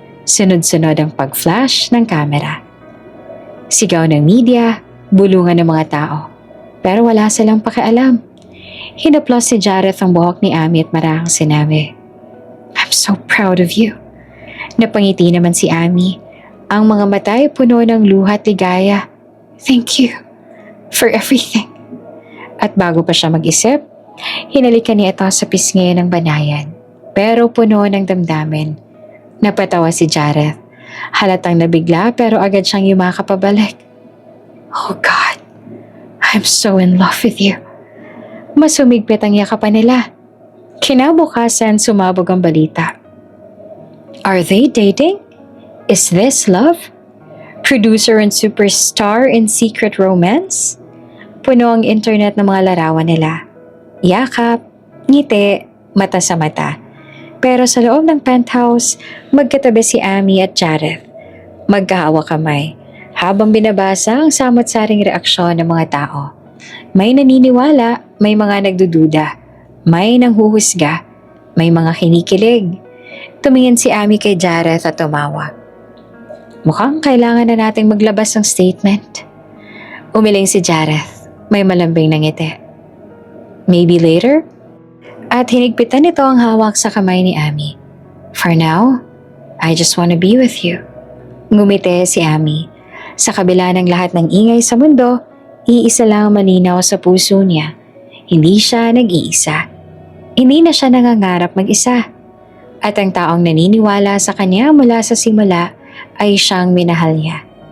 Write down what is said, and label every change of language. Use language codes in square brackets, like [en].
[tl] Sunod-sunod ang pag-flash ng kamera. Sigaw ng media, bulungan ng mga tao. Pero wala silang pakialam. Hinaplos si Jareth ang buhok ni Amy at marahang sinabi, [en] "I'm so proud of you." [tl] Napangiti naman si Amy. Ang mga mata ay puno ng luha at ligaya. [en] "Thank you for everything." [tl] At bago pa siya mag-isip, hinalikan niya ito sa pisngi ng banayan. Pero puno ng damdamin. Napatawa si Jareth. Halatang nabigla pero agad siyang yumakap pabalik. [en] "Oh God, I'm so in love with you." [tl] Mas humigpit ang yakapan nila. Kinabukasan sumabog ang balita. [en] Are they dating? Is this love? Producer and superstar in secret romance? [tl] Puno ang internet ng mga larawan nila. Yakap, ngiti, mata sa mata. Pero sa loob ng penthouse, magkatabi si Amy at Jareth. Magkahawa kamay, habang binabasa ang samot-saring reaksyon ng mga tao. May naniniwala, may mga nagdududa, may nanghuhusga, may mga kinikilig. Tumingin si Amy kay Jareth at tumawa. Mukhang kailangan na nating maglabas ng statement. Umiling si Jareth, may malambing na ngiti. [en] Maybe later? [tl] At hinigpitan nito ang hawak sa kamay ni Amy. [en] For now, I just wanna be with you. [tl] Ngumiti si Amy. Sa kabila ng lahat ng ingay sa mundo, iisa lang ang malinaw sa puso niya. Hindi siya nag-iisa. Hindi na siya nangangarap mag-isa. At ang taong naniniwala sa kanya mula sa simula ay siyang minahal niya.